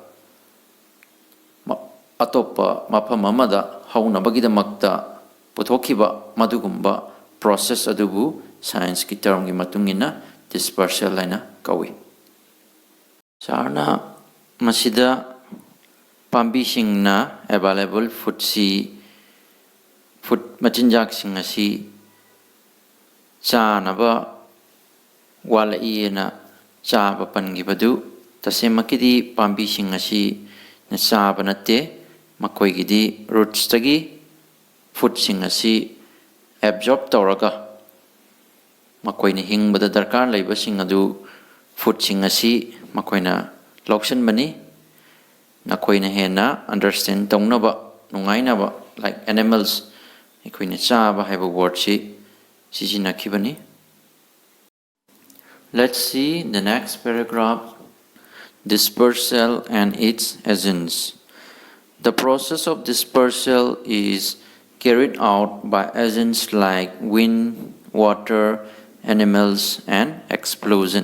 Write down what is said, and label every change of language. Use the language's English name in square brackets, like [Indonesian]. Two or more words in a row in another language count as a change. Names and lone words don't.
[Manipuri] atopa mafam amada hauna bagidamakta puthokhiba madugumba process adubu science ki term gi matungina dispersal laina kawi sarna masida pambi singna [English] available food [Manipuri] si food machinjak sing asi chanaba wala iena chaba pangibadu tasemakidi pambi sing asi na chaba natte makoi gidi roots tagi food sing asi absorb tawraga makoi ni hingbada darkar laiba sing adu food-sing asi makoina lausanbani nakoina hena understand taunaba nungainaba [English] like animals [Manipuri] aikoina chaba haiba word si sizinakibani. [English] Let's see the next paragraph. Dispersal and its agents. The process of dispersal is carried out by agents like wind, water, animals, and explosion.